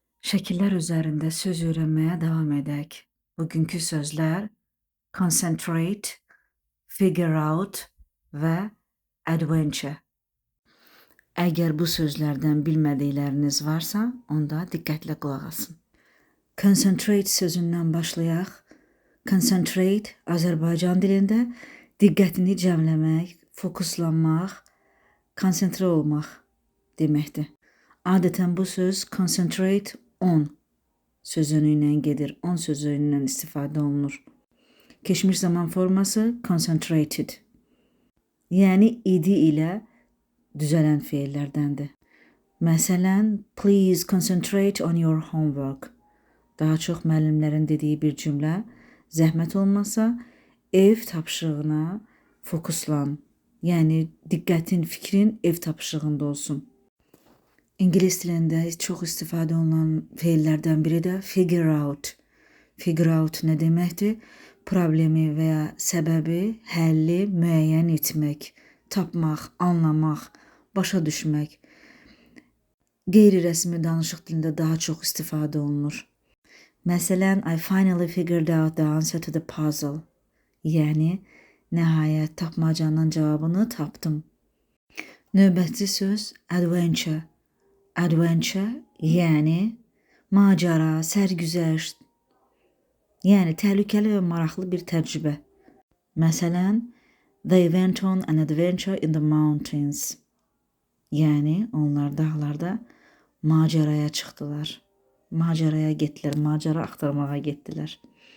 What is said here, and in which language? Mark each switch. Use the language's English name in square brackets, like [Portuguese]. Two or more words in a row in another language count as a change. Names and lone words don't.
[Azerbaijani] Şəkillər üzərində söz öyrənməyə davam edək. Bugünkü sözlər concentrate, [English] figure out [Azerbaijani] və adventure. Əgər bu sözlərdən bilmədikləriniz varsa, onda diqqətlə qulaq asın. Concentrate sözündən başlayaq. Concentrate Azərbaycan dilində diqqətini cəmləmək, fokuslanmaq, konsentrə olmaq deməkdir. Adətən bu söz [English] concentrate on [Azerbaijani] sözünü ilə gedir, on sözündən istifadə olunur. Keçmiş zaman forması concentrated, yəni idi ilə düzələn feillərdəndir. Məsələn, [English] please concentrate on your homework. [Azerbaijani] Daha çox müəllimlərin dediyi bir cümlə, zəhmət olmasa ev tapşırığına fokuslan. Yəni diqqətin, fikrin ev tapşırığında olsun. İngilis dilində çox istifadə olunan feillərdən biri də [English] figure out. Figure out [Azerbaijani] nə deməkdir? Problemi və ya səbəbi, həlli müəyyən etmək, tapmaq, anlamaq, başa düşmək. Qeyri-rəsmi danışıq dilində daha çox istifadə olunur. Məsələn, [English] I finally figured out the answer to the puzzle. [Azerbaijani] Yəni, nəhayət tapmacanın cavabını tapdım. Növbəti söz adventure. Adventure, yəni macəra, sərgüzəşt, yəni təhlükəli və maraqlı bir təcrübə. Məsələn, [English] they went on an adventure in the mountains. [Azerbaijani] Yəni, onlar dağlarda macəraya çıxdılar. Macəraya getdilər, macəra axtarmağa getdilər.